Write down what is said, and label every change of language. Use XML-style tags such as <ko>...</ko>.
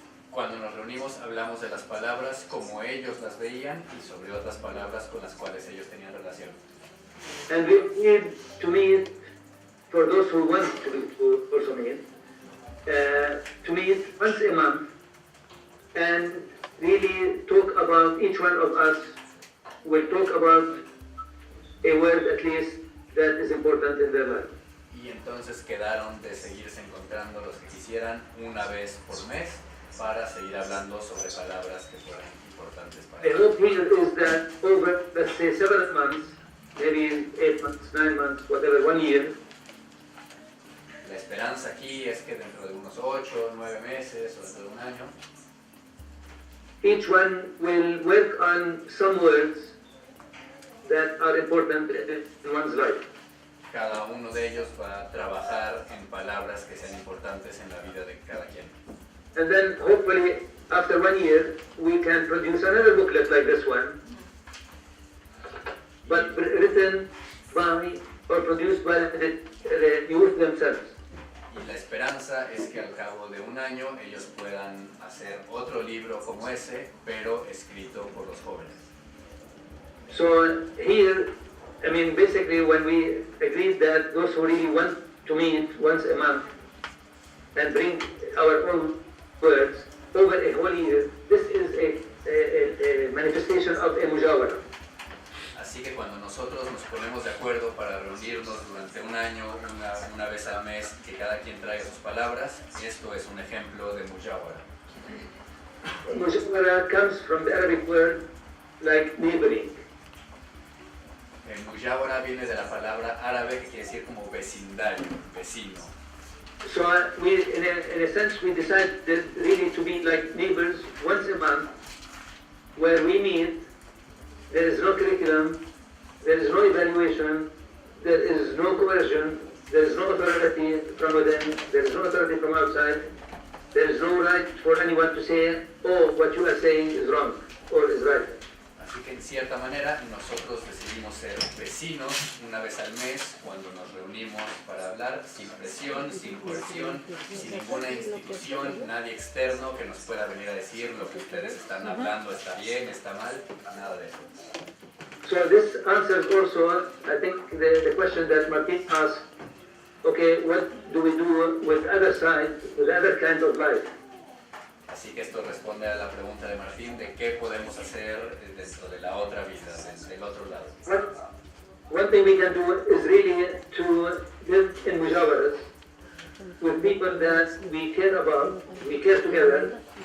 <es>Cuando nos reunimos hablamos de las palabras como ellos las veían y sobre otras palabras con las cuales ellos tenían relación.</es> <en>And we need to meet, for those who want to also meet, to meet once a month and really talk about each one of us will talk about a word at least that is important in their life.</en> <es>Y entonces quedaron de seguirse encontrando los que quisieran una vez por mes para seguir hablando sobre palabras que fueran importantes para</es> <en>The</en> <es>ellos.</es> <en>hope here is that over, let's say, 7 months, maybe 8 months, 9 months, whatever, 1 year,</en> <es>La esperanza aquí es que dentro de unos 8 o 9 meses o dentro de un año,</es> <en>each one will work on some words that are important in one's life.</en> <es>cada uno de ellos va a trabajar en palabras que sean importantes en la vida de cada quien.</es> <en>And then hopefully after 1 year we can produce another booklet like this one, but written by or produced by the youth themselves.</en> <es>Y la esperanza es que al cabo de un año ellos puedan hacer otro libro como ese, pero escrito por los jóvenes.</es> <en>So here, I mean, basically when we agreed that those who really want to meet once a month and bring our own words over a whole year, this is a manifestation of a mujawara.</en> <es>Así que cuando nosotros nos ponemos de acuerdo para reunirnos durante un año, una vez al mes, que cada quien traiga sus palabras, esto es un ejemplo de mujawara.</es> <en>Mujawara comes from the Arabic word like neighboring.</en> <es>El mujawara viene de la palabra árabe que quiere decir como vecindario, vecino.</es> <en>So we, in a sense, we decided really to be like neighbors once a month, where we meet. There is no curriculum, there is no evaluation, there is no coercion, there is no authority from within, there is no authority from outside, there is no right for anyone to say, oh, what you are saying is wrong or is right.</en> <es>Así que en cierta manera nosotros decidimos ser vecinos una vez al mes cuando nos reunimos para hablar sin presión, sin coerción, sin ninguna institución, nadie externo que nos pueda venir a decir lo que ustedes están hablando está bien, está mal, nada de eso.</es> <en>So this answers also, I think, the question that Martin asked, okay, what do we do with other side, with other kind of life?</en> <es>Así que esto responde a la pregunta de Martín de qué podemos hacer dentro de la otra vida, del otro lado.</es> <en>One thing we can do is really to live in mujawaras with people that we care about, we care together.</en>